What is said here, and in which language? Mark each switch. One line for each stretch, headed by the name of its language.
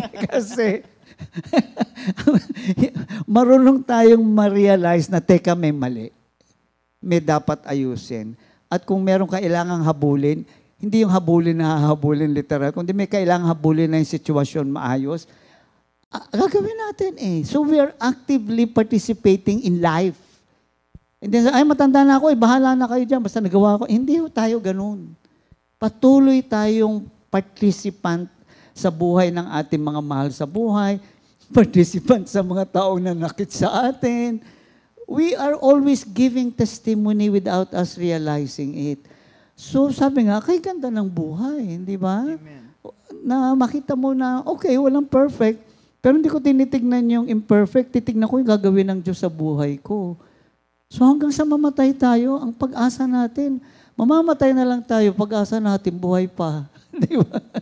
Filipino: Kasi, marunong tayong ma-realize na, teka, may mali. May dapat ayusin. At kung meron kailangang habulin, hindi yung habulin na habulin literal, kundi may kailangang habulin na yung sitwasyon maayos, gagawin natin eh.
English: So we are actively participating in life.
Filipino: Hindi ay matanda na ako, bahala na kayo dyan, basta nagawa ko. Hindi tayo ganun. Patuloy tayong participant sa buhay ng ating mga mahal sa buhay, participant sa mga taong nanakit sa atin.
English: We are always giving testimony without us realizing it.
Filipino: So sabi nga, kay ganda ng buhay, di ba? Na makita mo na, okay, walang perfect, pero hindi ko tinitignan yung imperfect, titignan ko yung gagawin ng Diyos sa buhay ko. So hanggang sa mamatay tayo, ang pag-asa natin, mamamatay na lang tayo, pag-asa natin, buhay pa. Di ba?